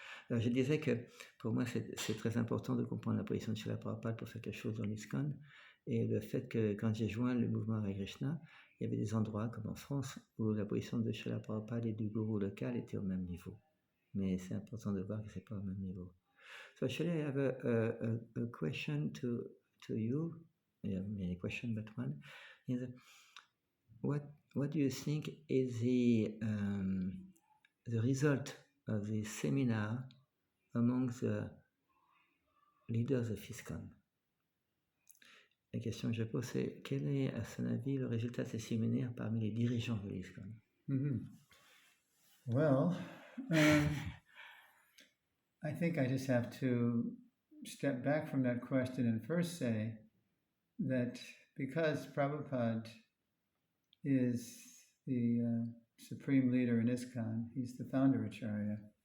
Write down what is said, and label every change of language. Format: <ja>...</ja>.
<fr>Alors je disais que pour moi c'est très important de comprendre la position de Srila Prabhupada pour faire quelque chose dans l'ISKCON, et le fait que quand j'ai joint le mouvement Hare Krishna, il y avait des endroits comme en France où la position de Srila Prabhupada et du gourou local était au même niveau. Mais c'est important de voir que c'est pas au même niveau.</fr> <en>So actually I have a question to you. I have many questions, but one is what do you think is the result of the seminar among the leaders of ISKCON?</en> <fr>La question que je pose, c'est quel est, à son avis, le résultat de ces séminaires parmi les dirigeants de l'ISKCON?</fr> <en>Well, I think I just have to step back from that question and first say that because Prabhupada is the supreme leader in ISKCON, he's the founder Acharya.</en>